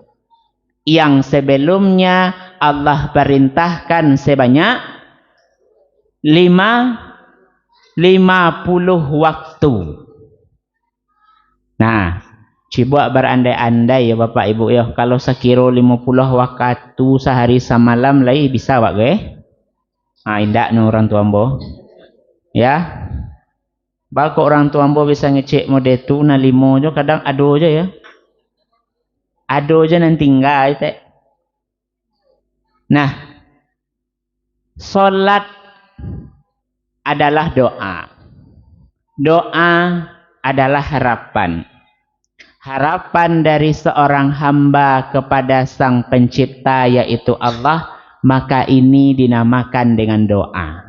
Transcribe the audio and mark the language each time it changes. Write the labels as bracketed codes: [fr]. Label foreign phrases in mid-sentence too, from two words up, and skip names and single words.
[id] Yang sebelumnya Allah perintahkan sebanyak 50 waktu. Nah, coba berandai-andai ya Bapak Ibu ya, kalau sekira 50 waktu sehari semalam lagi bisa Pak ge? [min] Ah, indak no orang tua ambo. Ya. Bakok orang tua ambo bisa ngecek mode tu na 5 jo kadang ado aja ya. Ado aja nanti tinggal teh. [id] Nah, salat adalah doa. Doa adalah harapan. Harapan dari seorang hamba kepada Sang Pencipta yaitu Allah, maka ini dinamakan dengan doa.